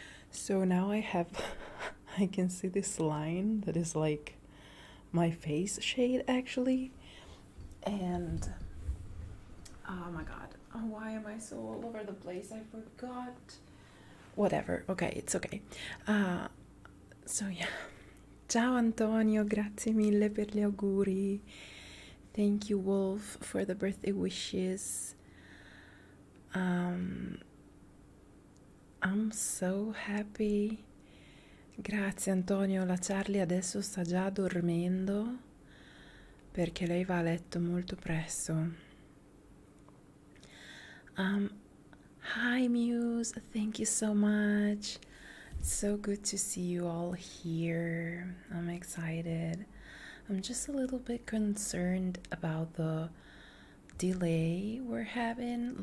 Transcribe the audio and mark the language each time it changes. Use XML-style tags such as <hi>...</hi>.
<en>So now I have I can see this line that is like my face shade actually. And oh my god, why am I so all over the place? I forgot. Whatever, okay, it's okay. So yeah.</en> <it>Ciao Antonio, grazie mille per gli auguri.</it> <en>Thank you Wolf for the birthday wishes. I'm so happy.</en> <it>Grazie Antonio, la Charlie adesso sta già dormendo perché lei va a letto molto presto.</it> <en>Hi Muse, thank you so much. It's so good to see you all here. I'm excited. I'm just a little bit concerned about the delay we're having.</en>